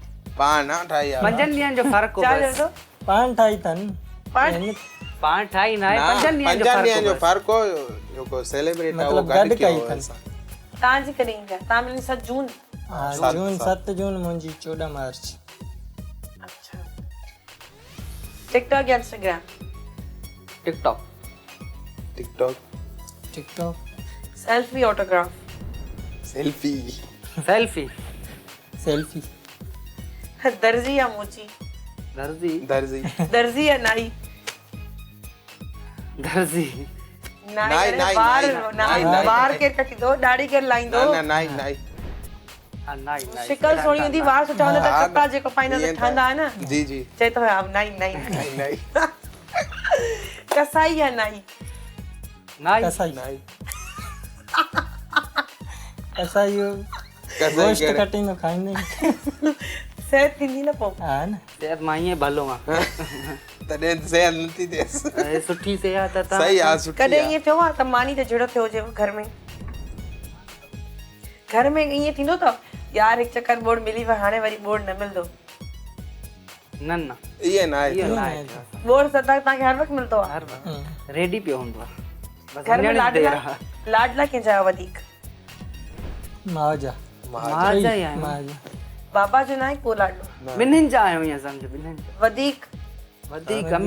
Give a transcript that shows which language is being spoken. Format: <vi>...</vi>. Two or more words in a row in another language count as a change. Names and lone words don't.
<sd>पाण न ठाही आहे 5 ॾींहंनि जो फ़र्क़ु छा हो चयो बसि तो पाण ठाही अथनि पाण पाण ठाही न आहे 5 ॾींहंनि जो पंजनि ॾींहंनि जो फ़र्क़ु फ़र्क़ु हो जेको सेलिब्रेट आहे उहो मतिलबु गॾु गॾु कयो कई हो अथनि। असां तव्हांजी कॾहिं ईंदी आहे तव्हां ॿिन्ही 7 जून हा जून 7 जून मुंहिंजी 14 मार्च अच्छा टिकटॉक या इंस्टाग्राम टिकटॉक टिकटॉक टिकटॉक</sd> <en>selfie autograph</en> <sd>सेल्फी सेल्फी सेल्फी दर्जी या मोची दर्जी दर्जी दर्जी या नाई दर्जी नाई नाई, करे नाई, वार नाई, नाई, वार नाई। केर कटींदो दाढ़ी केर लाईंदो न न नाई नाई हा नाई नाई शिकल सोणी हूंदी वार सुठा हूंदा त हा, कपिड़ा जेको पाईंदा ईअं त त- ठहंदा आहे न जी जी चए तो हा नाई नाई नाई नाई कसाई या नाई नाई कसाई नाई कसाई इहो कसाई गोश्त कहिड़े कटींदो खाईंदो ई। सेहत थींदी न पोइ हा न सेहत मां ईअं भलो आहे तॾहिं सेहत नथी थिएसि ऐं सुठी सेहत आहे त सही आहे सुठी कॾहिं आहे ईअं थियो आहे त मानी ते जहिड़ो थियो हुजे घर में ईअं थींदो अथव यार हिकु चक्कर बोर्ड मिली वियो हाणे वरी बोर्ड न मिलंदो न न ये ना आहे इहो न आहे बोर सदा तव्हांखे हर वक़्तु मिलंदो आहे हर वक़्तु रेडी पियो हूंदो आहे बसि घर में वञण जी देरि लाडला आहे। लाडला कंहिंजा आहे वधीक माजा मां जा ई आहियूं माजा बाबा जो न आहे को लाडलो ॿिन्हिनि जा आहियूं ईअं सम्झ ॿिन्हिनि जा वधीक वधीक अम्मी जो</sd>